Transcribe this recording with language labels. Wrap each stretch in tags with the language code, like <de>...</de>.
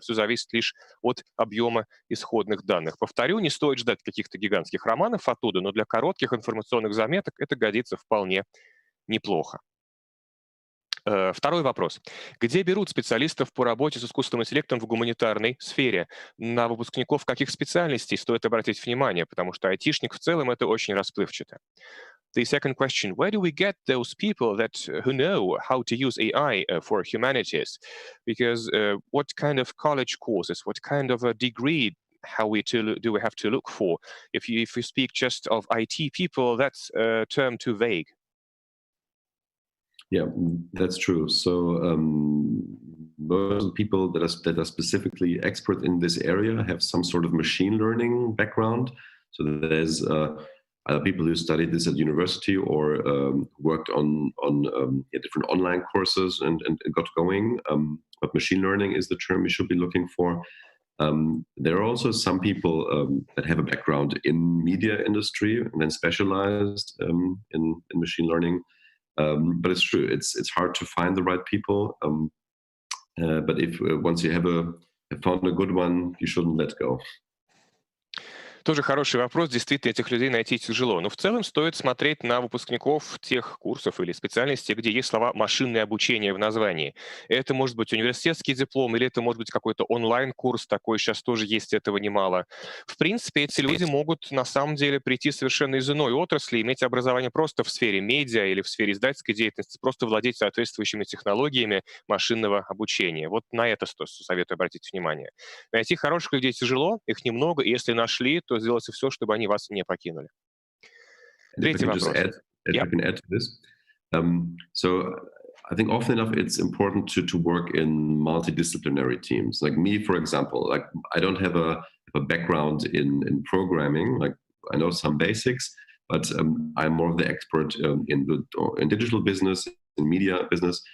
<ru>Все зависит лишь от объема исходных данных. Повторю, не стоит ждать каких-то гигантских романов оттуда, но для коротких информационных заметок это годится вполне неплохо. Второй вопрос. Где берут специалистов по работе с искусственным интеллектом в гуманитарной сфере? На выпускников каких специальностей стоит обратить внимание, потому что айтишник в целом это очень расплывчато.</ru> <en>The second question, where do we get those people who know how to use AI for humanities? Because what kind of college courses, what kind of a degree do we have to look for? If you speak just of IT people, that's a term too vague. Yeah, that's true. So most people that are specifically expert in this area have some sort of machine learning background. So there's either people who studied this at university or worked on different online courses and got going. But machine learning is the term we should be looking for. There are also some people that have a background in media industry and then specialized in machine learning. But it's true, it's hard to find the right people. But if once you have found a good one, you shouldn't let go.</en> <ru>Тоже хороший вопрос. Действительно, этих людей найти тяжело. Но в целом стоит смотреть на выпускников тех курсов или специальностей, где есть слова «машинное обучение» в названии. Это может быть университетский диплом или это может быть какой-то онлайн-курс. Такой сейчас тоже есть, этого немало. В принципе, эти люди могут на самом деле прийти совершенно из иной отрасли, иметь образование просто в сфере медиа или в сфере издательской деятельности, просто владеть соответствующими технологиями машинного обучения. Вот на это советую обратить внимание. Найти хороших людей тяжело, их немного, и если нашли, то сделайте все, чтобы они вас не покинули. Третий вопрос.</ru> <en>I can add to this. So I think often enough it's important to work in multidisciplinary teams. Like me, for example, like I don't have a background in programming. Like I know some basics, but I'm more of the expert in digital business, in media business.</en>